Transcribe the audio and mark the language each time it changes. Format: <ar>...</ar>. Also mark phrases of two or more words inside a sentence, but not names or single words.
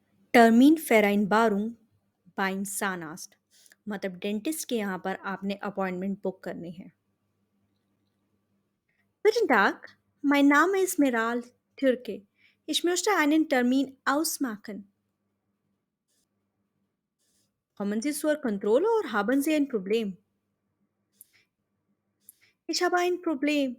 <de>Termin vereinbaren beim Zahnarzt</de> <hi>मतलब डेंटिस्ट के यहाँ पर आपने</hi> <en>appointment book</en> <hi>करनी है।</hi> <de>Guten Tag, mein Name ist Meral Türke. Ich möchte einen Termin ausmachen. Kommen Sie zur Kontrolle oder haben Sie ein Problem? Ich habe ein Problem.</de>